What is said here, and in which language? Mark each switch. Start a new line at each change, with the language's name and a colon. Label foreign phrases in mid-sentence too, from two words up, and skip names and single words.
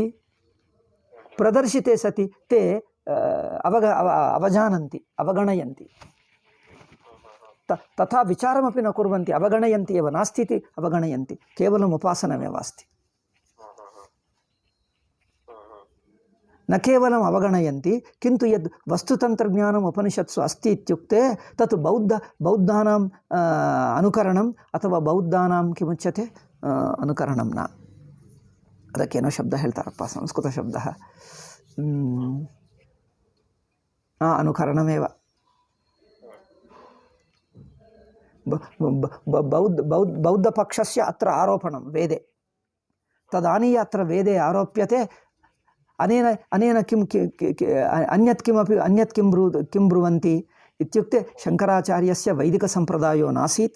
Sanskrit: प्रदर्शिते सति ते अवजानन्ति, अवगणयन्ति, तथा विचारमपि न कुर्वन्ति, अवगणयन्ति एव, नास्ति इति अवगणयन्ति, केवलम् उपासनमेव अस्ति। न केवलम् अवगणयन्ति, किन्तु यद् वस्तुतन्त्रज्ञानम् उपनिषत्सु अस्ति इत्युक्ते तत् बौद्धानाम् अनुकरणम् अथवा बौद्धानां किमुच्यते अनुकरणं न।
Kannada: ಅದಕ್ಕೇನೋ ಶಬ್ದ ಹೇಳ್ತಾರಪ್ಪ, ಸಂಸ್ಕೃತ ಶಬ್ದ, ಅನುಕರಣಮೇವ।
Sanskrit: बौद्धपक्षस्य अत्र आरोपणं वेदे, तदानीय अत्र वेदे आरोप्यते। अनेन किं अन्यत् किं ब्रुवन्ति इत्युक्ते शङ्कराचार्यस्य वैदिकसम्प्रदायो नासीत्।